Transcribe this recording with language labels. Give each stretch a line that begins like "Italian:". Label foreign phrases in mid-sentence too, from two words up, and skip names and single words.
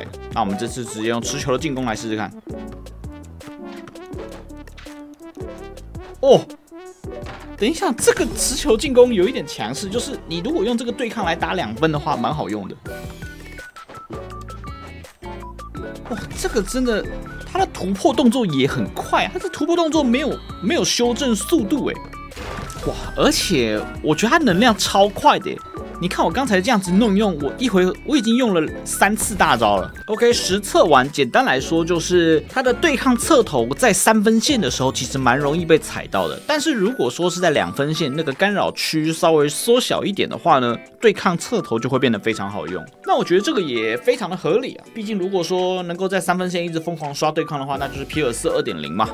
Chinese: 那我們這次直接用持球的進攻來試試看。哦，等一下，這個持球進攻有一點強勢，就是你如果用這個對抗來打2分的話，蠻好用的。哇，這個真的，他的突破動作也很快，他的突破動作沒有修正速度。哇，而且我覺得他能量超快的。你看我剛才這樣子弄一用，我一回合我已經用了3次大招了。OK，實測完，簡單來說就是他的對抗側投在3分線的時候其實蠻容易被踩到的，但是如果說是在2分線那個干擾區稍微縮小一點的話呢，對抗側投就會變得非常好用。那我覺得這個也非常的合理啊，畢竟如果說能夠在3分線一直瘋狂刷對抗的話，那就是皮爾斯 2.0 嘛。